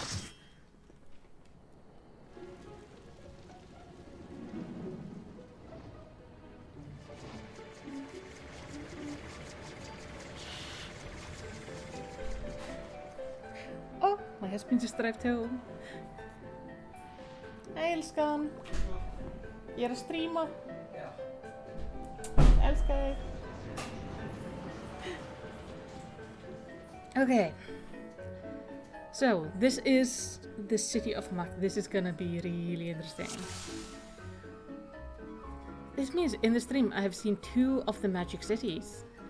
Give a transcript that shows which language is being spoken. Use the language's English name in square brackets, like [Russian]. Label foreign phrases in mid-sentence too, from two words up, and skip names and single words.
[English] Oh, my husband just arrived home. [Swedish] Hej älskan. [Icelandic] Ég að streama. Elska þig. [English] Okay. So, this is the city of Mac. This is gonna be really interesting. This means in the stream I have seen 2 of the magic cities.